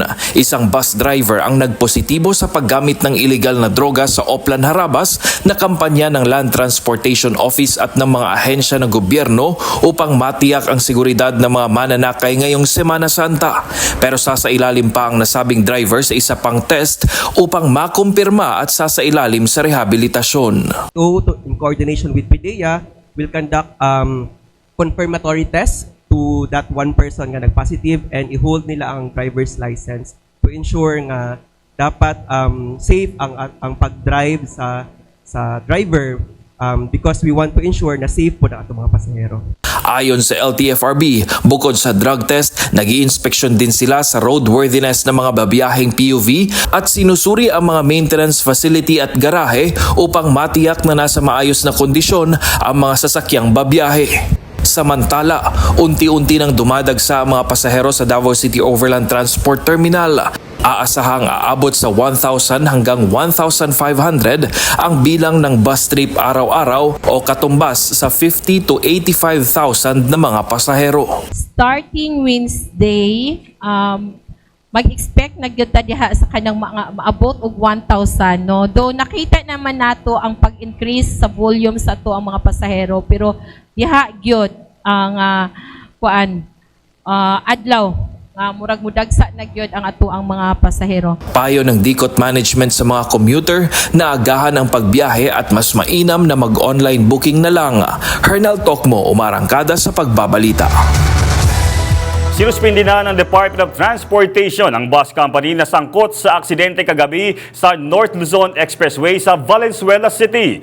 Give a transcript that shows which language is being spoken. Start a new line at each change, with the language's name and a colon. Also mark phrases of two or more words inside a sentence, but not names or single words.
Filipino: Isang bus driver ang nagpositibo sa paggamit ng illegal na droga sa Oplan Harabas na kampanya ng Land Transportation Office at ng mga ahensya ng gobyerno upang matiyak ang seguridad ng mga mananakay ngayong Semana Santa. Pero sasailalim pa ang nasabing driver sa isa pang test upang makumpirma at sasailalim sa rehabilitasyon.
English: In coordination with PDEA, will conduct confirmatory test to that one person
Cebuano: nga nag-positive
English: and
Cebuano: i-hold nila ang
English: driver's license to ensure
Cebuano: nga dapat safe ang pag-drive sa
English: driver because we want to ensure
Filipino: na safe po na itong mga pasahero. Ayon sa LTFRB, bukod sa drug test, Nag-i-inspeksyon din sila sa roadworthiness ng mga babiyaheng PUV at sinusuri ang mga maintenance facility at garahe upang matiyak na nasa maayos na kondisyon ang mga sasakyang babiyahe. Samantala, unti-unti nang dumadagsa ang mga pasahero sa Davao City Overland Transport Terminal. Aasahang aabot sa 1,000 hanggang 1,500 ang bilang ng bus trip araw-araw o katumbas sa 50 to 85,000 na mga pasahero.
English: Starting Wednesday,
Cebuano: mag-expect na gyud ta diha sa kanang mga maabot og 1,000, no. Though nakita naman nato ang pag-increase sa volume sa ato ang mga pasahero, pero diha gyud ang adlaw murag mudagsa na gyud ang ato ang mga pasahero.
Filipino: Payo ng DCOT management sa mga commuter na agahan ang pagbiyahe at mas mainam na mag-online booking na lang. Hernal Tokmo, umarangkada sa pagbabalita. Sinuspindi na ng Department of Transportation ang bus company na sangkot sa aksidente kagabi sa North Luzon Expressway sa Valenzuela City.